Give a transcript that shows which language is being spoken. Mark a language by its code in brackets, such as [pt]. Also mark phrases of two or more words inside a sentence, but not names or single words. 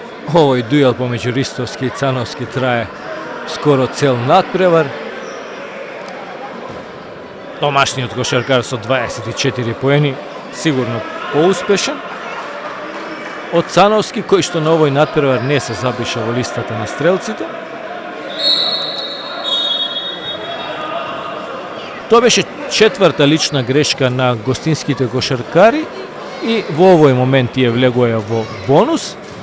[mk] Овој дуел помеѓу Ристовски и Цановски трае скоро цел надпревар. Домашниот кошаркар со 24 поени, сигурно поуспешен од Цановски, кој што на овој надпревар не се запиша во листата на стрелците. Тоа беше четврта лична грешка на гостинските кошаркари и во овој момент тие влегоја во бонус.